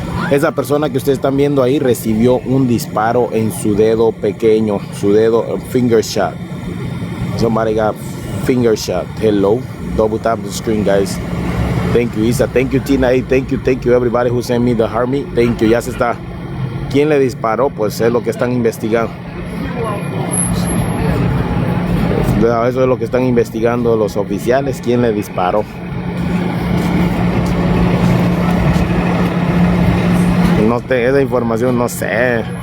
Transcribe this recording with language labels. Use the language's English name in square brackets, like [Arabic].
[Spanish] Esa persona que ustedes están viendo ahí recibió un disparo en su dedo pequeño, su dedo [English] finger shot. Somebody got finger shot. Hello. Double tap the screen, guys. Thank you, Isa. Thank you, Tina. Thank you, everybody who sent me the Harmony. Thank you. [Spanish] Ya se está. ¿Quién le disparó? Pues es lo que están investigando. Eso es lo que están investigando los oficiales. ¿Quién le disparó? No te, esa información no sé.